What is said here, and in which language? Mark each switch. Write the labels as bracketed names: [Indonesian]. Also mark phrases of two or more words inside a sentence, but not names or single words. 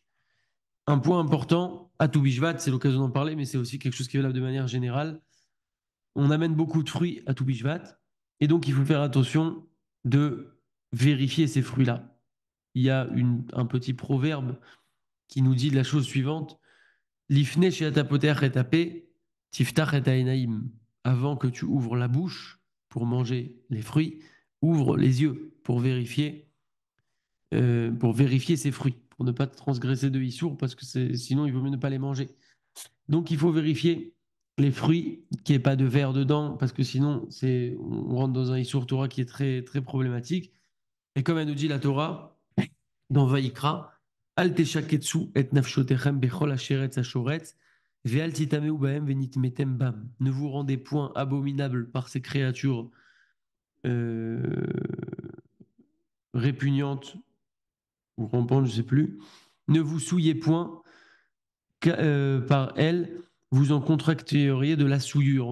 [French] Un point important à Toubishvat, c'est l'occasion d'en parler, mais c'est aussi quelque chose qui est valable de manière générale. On amène beaucoup de fruits à Toubishvat, et donc il faut faire attention de vérifier ces fruits-là. Il y a un petit proverbe qui nous dit la chose suivante: [Hebrew] לפני שאתה פותח את הפה תפתח את העיניים. [French] Avant que tu ouvres la bouche pour manger les fruits, ouvre les yeux pour vérifier ces fruits, pour ne pas transgresser de issour, parce que sinon il vaut mieux ne pas les manger. Donc il faut vérifier les fruits, qu'il n'y ait pas de verre dedans, parce que sinon on rentre dans un [Hebrew] איסור תורה [French] qui est très, très problématique. Et comme elle nous dit la Torah, dans Vaïkra, [Hebrew] אל תשקצו את נפשתיכם בכל השרץ השרץ ואל תטמאו בהם ונטמתם בם. [French] Ne vous rendez point abominable par ces créatures euh, répugnantes ou rampantes, je ne sais plus. Ne vous souillez point par elles, vous en contracteriez de la souillure.